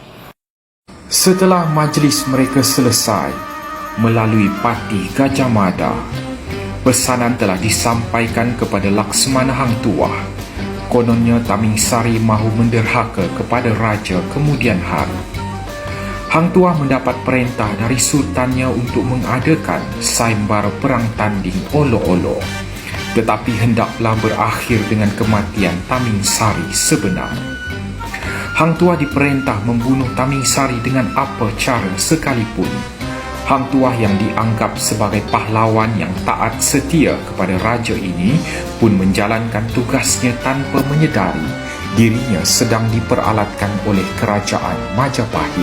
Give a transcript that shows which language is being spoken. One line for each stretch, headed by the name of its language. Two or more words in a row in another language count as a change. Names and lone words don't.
Malay: Setelah majlis mereka selesai, melalui Patih Gajah Mada, pesanan telah disampaikan kepada Laksmana Hang Tuah. Kononnya Tamingsari mahu menderhaka kepada raja kemudian hari. Hang Tuah mendapat perintah dari sultannya untuk mengadakan sayembara perang tanding olo-olo, tetapi hendaklah berakhir dengan kematian Tamingsari sebenar. Hang Tuah diperintah membunuh Tamingsari dengan apa cara sekalipun. Hang Tuah yang dianggap sebagai pahlawan yang taat setia kepada raja ini pun menjalankan tugasnya tanpa menyedari dirinya sedang diperalatkan oleh kerajaan Majapahit.